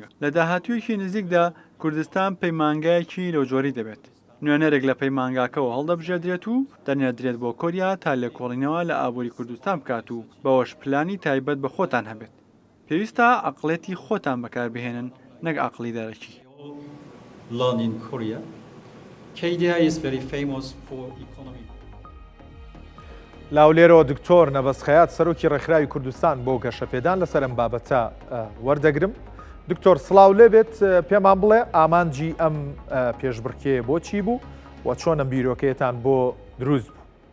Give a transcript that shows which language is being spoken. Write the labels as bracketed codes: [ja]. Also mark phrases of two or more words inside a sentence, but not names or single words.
[ckb] لە داهاتوویەکی نزیکدا کوردستان پەیمانگایەکی لەوجۆری دەبێت. نوێنەرێک لە پەیمانگاکەەوە هەڵدەبژێدرێت و دەنێدرێت بۆ کۆریا تا لێکۆڵینەوە لە ئابووری کوردستان بکات و بەوەش پلانی تایبەت بە خۆتان هەبێت. پێویستە عەقڵێتی خۆتان بەکاربهێنن نەک عەقڵی دەرەکی. [en] Learn in Korea. KDI is very famous for economy. [ckb] لاولێرەوە دکتۆر نەبەسخەیات سەرۆکی ڕێکخراوی کوردستان بۆ گەشەپێدان لەسەر ئەم بابەتە وەردەگرم. دکتۆر سڵاو لێبێت پێمان بڵێ ئامانجی ئەم پێشبڕکێ بۆ چی بوو و چۆن ئەم بیرۆکەیەتان بۆ دروست بوو؟